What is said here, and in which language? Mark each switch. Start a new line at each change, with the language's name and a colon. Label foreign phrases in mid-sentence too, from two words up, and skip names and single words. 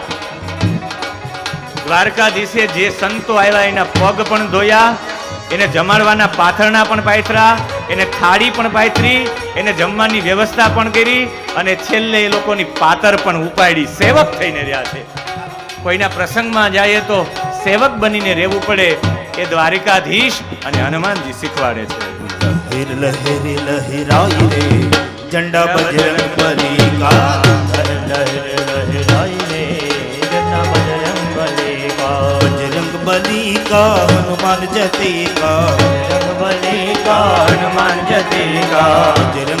Gujarati: દ્વારકાધીશે જે સંતો આવ્યા એના પગ પણ ધોયા, એને જમાડવાના પાથરણા પણ પાથરા, એને થાળી પણ પાથરી, એને જમવાની વ્યવસ્થા પણ કરી અને છેલ્લે એ લોકોની પાતર પણ ઉપાડી. સેવક થઈને રહ્યા છે. કોઈના પ્રસંગમાં જાય તો સેવક બનીને રહેવું પડે. એ દ્વારિકાધીશ અને હનુમાનજી શીખવાડે છે.
Hindi: लहर लहर लहराई रे झंडा बजरंग बली का, लहर लहराई रे झंडा बजरंग बली का, बजरंग बली का हनुमान जते का, बजरंग बली का हनुमान जते का, बजरंग